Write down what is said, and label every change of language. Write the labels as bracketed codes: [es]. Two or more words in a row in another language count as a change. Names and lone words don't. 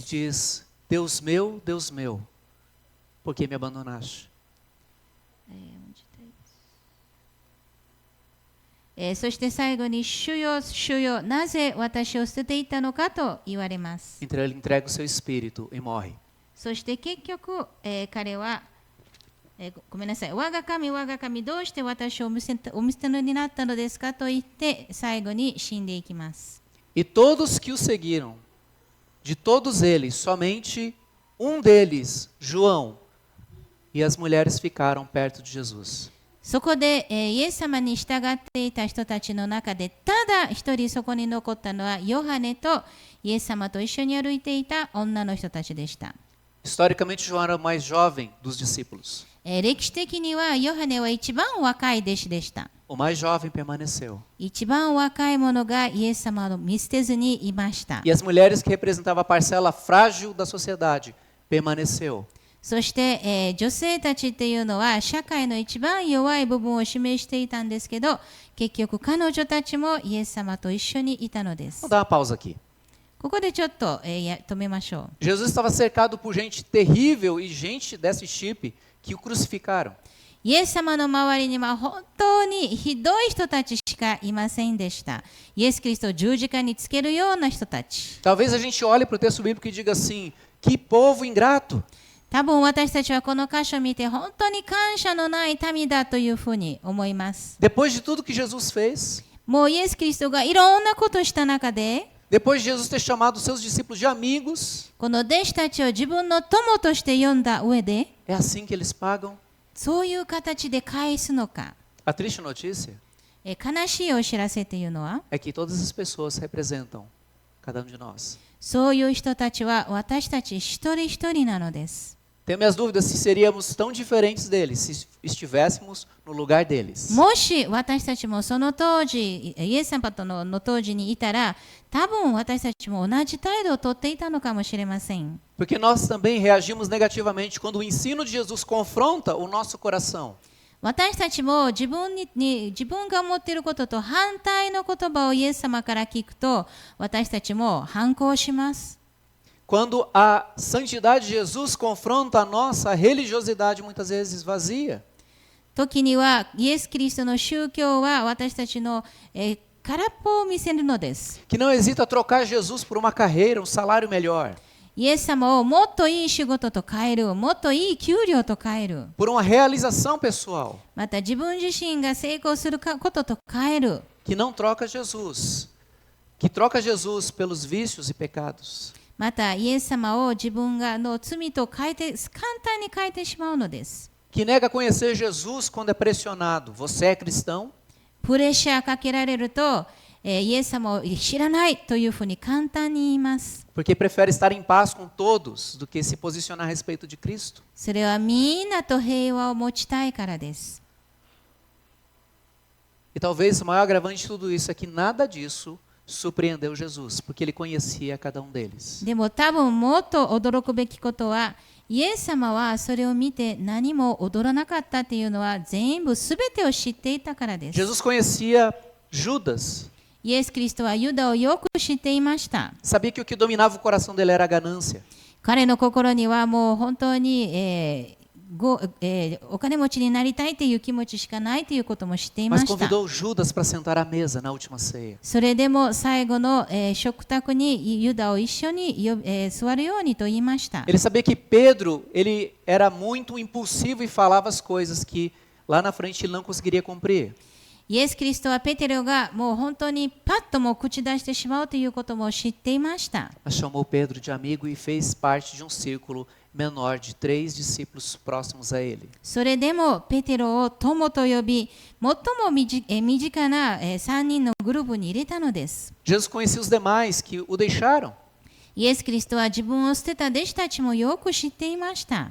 [pt] E diz: Deus meu, por que me abandonaste? [ja] そして最後に主よ、主よ、なぜ私を捨てていったのかと言われます。 [pt] Então ele entrega o seu espírito e morre. [ja] そして結局、彼は、ごめんなさい、我が神、我が神、どうして私をお見捨てになったのですかと言って、最後に死んでいきます。 [pt] E todos que o seguiram, de todos eles, somente um deles, João, e as mulheres ficaram perto de Jesus. [ja] そこで、イエス様に従っていた人たちの中で、ただ一人そこに残ったのは、ヨハネとイエス様と一緒に歩いていた女の人たちでした。 [pt] Historicamente, João era o mais jovem dos discípulos. [ja] 歴史的にはヨハネは一番若い弟子でした。 [pt] O mais jovem permaneceu. [ja] 一番若い者がイエス様を見捨てずにいました。 [pt] E as mulheres que representavam a parcela frágil da sociedade permaneceu. [ja] そして、女性たちっていうのは社会の一番弱い部分を示していたんですけど、結局彼女たちもイエス様と一緒にいたのです。 [pt] Vou dar uma pausa aqui. [ja] ここでちょっと、止めましょう。 [pt] Jesus estava cercado por gente terrível e gente desse chip que o crucificaram. [ja] イエス様の周りには本当にひどい人たちしかいませんでした。イエス・キリストを十字架につけるような人たち。 [pt] Talvez a gente olhe para o texto bíblico e diga assim: que povo ingrato. [ja] 多分私たちはこの箇所を見て本当に感謝のない民だというふうに思います。 [pt] Depois de tudo que Jesus fez, [ja] もうイエス・キリストがいろんなことをした中で、 [pt] depois de Jesus ter chamado seus discípulos de amigos, [ja] この弟子たちを自分の友として呼んだ上で、 [pt] é assim que eles pagam? [ja] そういう形で返すのか。 [pt] A triste notícia [ja] 悲しいお知らせというのは、 [pt] é que todas as pessoas representam cada um de nós. [ja] そういう人たちは私たち一人一人なのです。 [pt] Tenho minhas dúvidas se seríamos tão diferentes deles se estivéssemos no lugar deles. [ja] もし私たちもその当時、イエス様との当時にいたら、多分私たちも同じ態度をとっていたのかもしれません。 [pt] Porque nós também reagimos negativamente quando o ensino de Jesus confronta o nosso coração. [ja] 私たちも自分が思っていることと反対の言葉をイエス様から聞くと、私たちも反抗します。 [pt] Quando a santidade de Jesus confronta a nossa religiosidade muitas vezes vazia. [ja] 時にはイエス・キリストの宗教は私たちの、空っぽを見せるのです。 [pt] Que não hesita trocar Jesus por uma carreira, um salário melhor. [ja] イエス様をもっといい仕事と変える、もっといい給料と変える。 [pt] Por uma realização pessoal. [ja] また自分自身が成功することと変える。 [pt] Que não troca Jesus. Que troca Jesus pelos vícios e pecados. [ja] またイエス様を自分がの罪と簡単に変えてしまうのです。 [pt] Que nega conhecer Jesus quando é pressionado. Você é cristão? [ja] プレッシャーかけられると、イエス様を知らないというふうに簡単に言います。 [pt] Porque prefere estar em paz com todos do que se posicionar a respeito de Cristo. [ja] それはみんなと平和を持ちたいからです。 [pt] E talvez o maior agravante de tudo isso é que nada disso surpreendeu Jesus, porque ele conhecia cada um deles. [ja] でも多分もっと驚くべきことは、イエス様はそれを見て何も踊らなかったというのは全部すべてを知っていたからです。 [pt] Jesus conhecia Judas. [ja] イエス・キリストはユダをよく知っていました。 [pt] Sabia que o que dominava o coração dele era a ganância. [ja] 彼の心にはもう本当に、お金持ちになりたいという気持ちしかないということも知っていま [pt] Mas [ja] した。 [pt] convidou Judas para sentar à mesa na última ceia. [ja] それでも最後の、食卓にユダを一緒に座るようにと言いました。 [pt] Ele sabia que Pedro, ele era muito impulsivo e falava as coisas que lá na frente ele não conseguiria cumprir. [ja] イエス・キリストはペテロがもう本当にパッとも口出してしまうということも知っていました。 [pt] Mas chamou Pedro de amigo e fez parte de um círculo menor de 3 discípulos próximos a ele. [ja] それでもペテロを友と呼び、最も身近な3人のグループに入れたのです。 [pt] Jesus conhecia os demais que o deixaram. [ja] イエス・キリストは自分を捨てた弟子たちもよく知っていました。